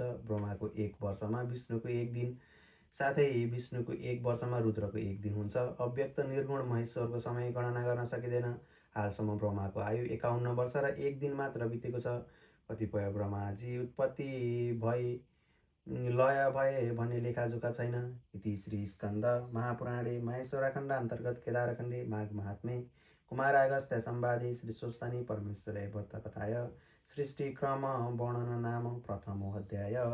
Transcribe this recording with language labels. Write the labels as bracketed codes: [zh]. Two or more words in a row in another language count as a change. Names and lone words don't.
[ne] ब्रह्माको 1 वर्षमा विष्णुको 1 दिन, साथै विष्णुको 1 वर्षमा रुद्रको 1 दिन हुन्छ। अव्यक्त निर्गुण महेश्वरको समय गणना गर्न सकिँदैन। हालसम्म ब्रह्माको आयु 51 वर्ष र 1 दिन मात्र बितेको छ। कतिपय ब्रह्माजी उत्पत्ति भई लय भए भन्ने लेखाजोखा छैन। [sa] इति श्री स्कन्द महापुराणे महेश्वरखण्ड अन्तर्गत केदारखण्डे माघ महात्म्ये कुमारागस्त्य संवादे श्री स्वस्तानी परमेश्वरे व्रतकथाय सृष्टिक्रम वर्णन नाम प्रथमो अध्याय।